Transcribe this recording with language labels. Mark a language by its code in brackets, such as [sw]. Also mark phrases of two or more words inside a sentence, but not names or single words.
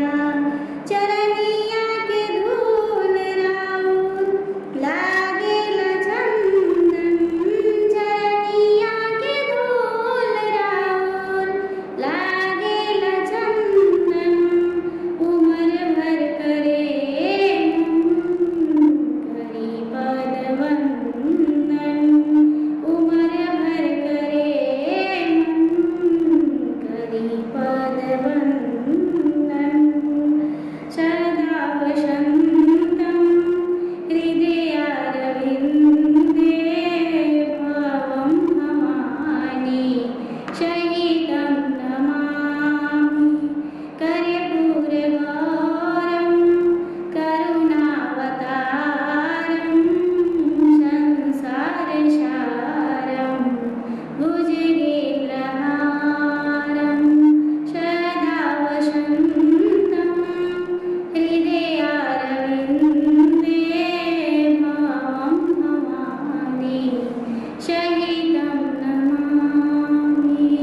[bho] चरनिया के धूल राउर लागेल चंदन चरनिया के धूल राउर लागेल चंदन उमर भर करे करी पद वंदन उमर भर करे करी पद वंदन। [sa] सदा वसन्तं हृदयारविन्दे भवं भवानी सहितं नमामि। कर्पूर गौरं करुणावतारं संसार सारं भुजगेन्द्रहारं सदा वसन्तं हृदयारविन्दे भवं भवानी सहितं नमामि।